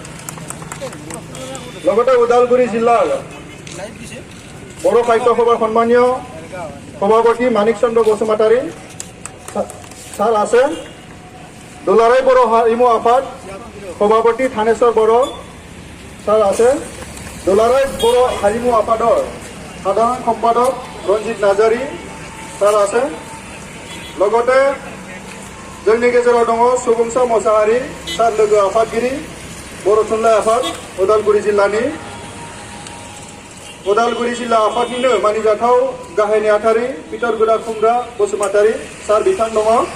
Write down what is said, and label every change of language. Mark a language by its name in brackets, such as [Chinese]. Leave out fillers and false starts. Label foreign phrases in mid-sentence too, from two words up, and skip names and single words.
[Assamese] লগতে ওদালগুৰি জিলাৰ বড়ো সাহিত্য সভাৰ সন্মানীয় সভাপতি মানিক চন্দ্ৰ বসুমতাৰী ছাৰ আছে দুলাৰায় বড়ো হাৰিমু আফাদ সভাপতি থানেশ্বৰ বড়ো ছাৰ আছে দুলাৰায় বড়ো হাৰিমু আফাদৰ সাধাৰণ সম্পাদক ৰঞ্জিত নাৰ্জাৰী ছাৰ আছে লগতে [Bodo] जोंनि गेजेराव दङ सुबुंसा मोसाहारि सार लोगो आफादगिरि बर' थुनलाइ आफाद उदालगुरि जिल्ला आफादनिनो मानिजाथाव गाहाय नेहाथारि पिटर गुदा खुंग्रा बसुमतारी सार बिथां दङ